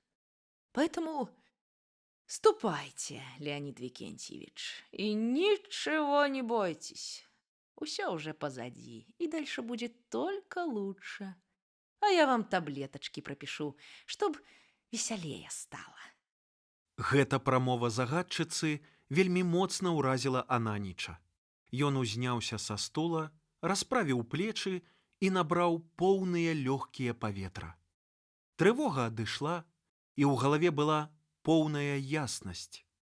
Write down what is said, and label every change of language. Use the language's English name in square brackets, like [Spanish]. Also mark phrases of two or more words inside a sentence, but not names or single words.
[Russian] Поэтому ступайте, Леонид Викентьевич, и ничего не бойтесь. Усё уже позади, и дальше будет только лучше. А я вам таблеточки пропишу, чтоб веселее стало. [Belarusian] Гэта прамова загадчыцы вельмі моцна ўразіла Ананіча. Ён узняўся са стула, расправіў плечы і набраў поўныя лёгкія паветра. Трывога адышла, і ў галаве была поўная яснасць.